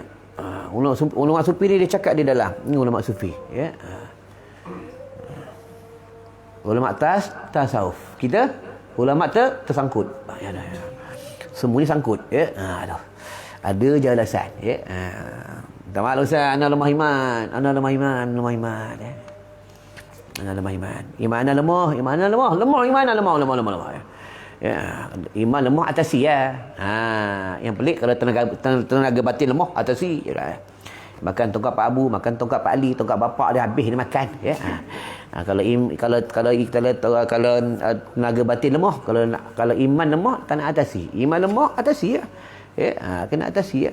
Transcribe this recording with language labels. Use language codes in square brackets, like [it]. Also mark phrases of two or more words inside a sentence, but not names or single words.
[ms] Ulama sufi ni dia cakap di dalam. Ni ulama sufi, ya. Ulama tasawuf. Kita ulama tersangkut. Ya dah. Semuanya sangkut, ya. Ada jelasan, ya. Minta maaf Ustaz, ana lemah iman. Ana lemah iman, ya. Ana lemah iman. Iman ana lemah, lemah iman ana lemah. Ya, iman lemah atasi ya. Yang pelik kalau tenaga batin lemah atasi. Makan tongkat Pak Abu, makan tongkat Pak Ali, tongkat bapak dia habis dia makan, ya. Kalau tenaga batin lemah, kalau iman lemah tak nak atasi. Iman lemah atasi ya. Ya, kena atasi ya.